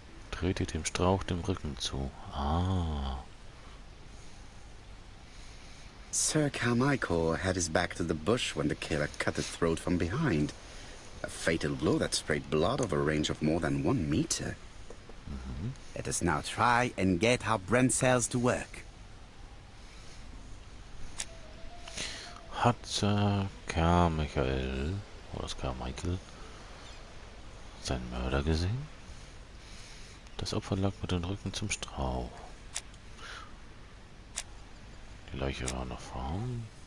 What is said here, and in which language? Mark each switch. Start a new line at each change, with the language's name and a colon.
German: Drehte dem Strauch den Rücken zu. Ah.
English: Sir Carmichael had his back to the bush when the killer cut his throat from behind. A fatal blow that sprayed blood over a range of more than 1 meter. Let us now try and get our brain cells to work.
German: Hat Sir Carmichael, oder Carmichael, seinen Mörder gesehen? Das Opfer lag mit dem Rücken zum Strauch. Die Leiche war noch warm.